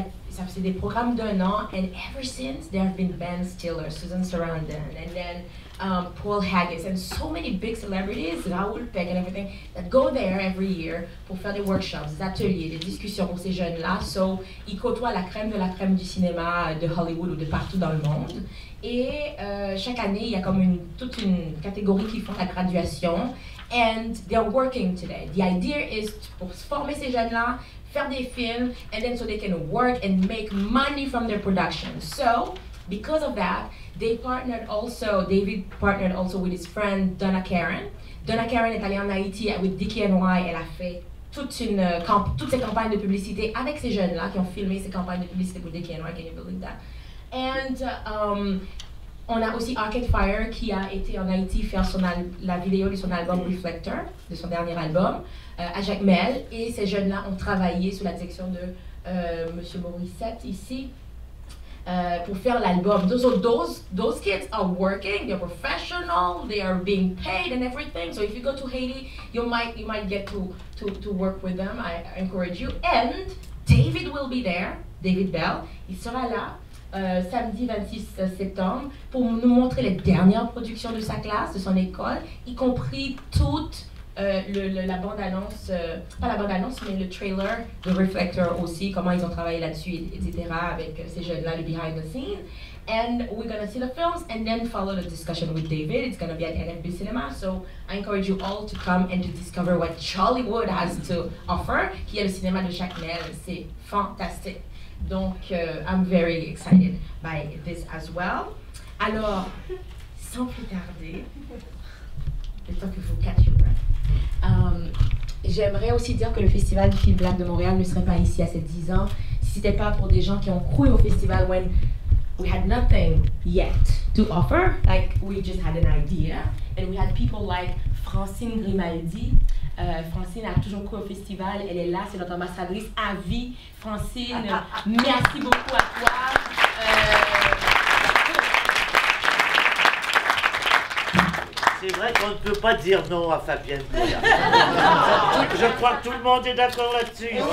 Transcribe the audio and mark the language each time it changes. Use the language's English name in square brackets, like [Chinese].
[French] c'est des programmes d'1 an, [English] and ever since there have been Ben Stiller, Susan Sarandon, and then Paul Haggis, and so many big celebrities, Raoul Peck and everything, that go there every year [French] pour faire des workshops, des ateliers, des discussions pour ces jeunes-là. So, ils côtoient la crème de la crème du cinéma de Hollywood ou de partout dans le monde. Et chaque année, il y a comme toute une catégorie qui font la graduation. [English] And they're working today. The idea is [French] pour former ces jeunes-là, faire des films, [English] and then so they can work and make money from their production. So, because of that, David partnered also with his friend Donna Karen. [French] Donna Karen est allée en Haïti with DKNY. Elle a fait toutes ces campagnes de publicité avec ces jeunes-là qui ont filmé ces campagnes de publicité pour DKNY. [English] Can you believe that? [French] And on a aussi Arcade Fire qui a été en Haïti faire la vidéo de son album Reflector, de son dernier album, à Jacmel. Et ces jeunes-là ont travaillé sous la direction de Monsieur Morissette ici pour faire l'album. [English] Those kids are working, they're professional, they are being paid and everything. So if you go to Haiti, you might get to work with them. I encourage you. And David will be there, David Bell. [French] Il sera là. Samedi 26 septembre pour nous montrer les dernières productions de sa classe, de son école, y compris toute la bande-annonce, pas la bande-annonce, mais le trailer de Reflector aussi, comment ils ont travaillé là-dessus, etc., avec ces jeunes-là, le [English] behind the scenes. And we're going to see the films and then follow the discussion with David. It's going to be at NFB Cinema, so I encourage you all to come and to discover what Jollywood has to offer, [French] qui est le cinéma de Jacmel. C'est fantastique. [English] Donc, I'm very excited by this as well. [French] Alors, sans plus tarder, le temps que vous [English] catch your breath, [French] j'aimerais aussi dire que le Festival du film Black de Montréal ne serait pas ici à ces 10 ans si c'était pas pour des gens qui ont cru au festival [English] when we had nothing yet to offer. Like, we just had an idea, and we had people like Francine Grimaldi. [French] Francine a toujours cru au festival, elle est là, c'est notre ambassadrice à vie. Francine, merci beaucoup à toi. C'est vrai qu'on ne peut pas dire non à Fabienne. Je crois que tout le monde est d'accord là-dessus.